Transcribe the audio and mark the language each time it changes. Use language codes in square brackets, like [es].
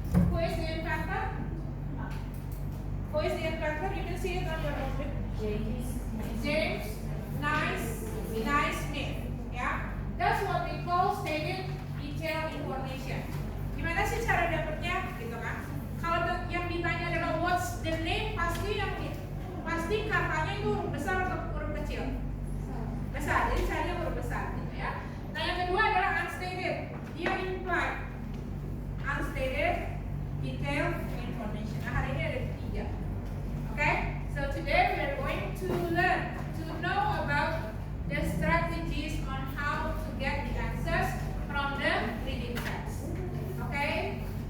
[en] Who is the inventor? You can see it on your notebook. James Naismith. Yeah. That's what we call stated detailed information. [id] Gimana sih cara dapetnya? Gitu kan? Kalau yang ditanya adalah [en] what's the name, [id] pasti katanya itu huruf besar atau huruf kecil? Besar, jadi carinya huruf besar gitu ya. Nah yang kedua adalah unstated. Dia implied. [en] Unstated detailed information. [id] Nah hari ini ada 3. Okay? [en] So today we are going to learn to know about the strategies on how to get the answers from the reading text. Okay?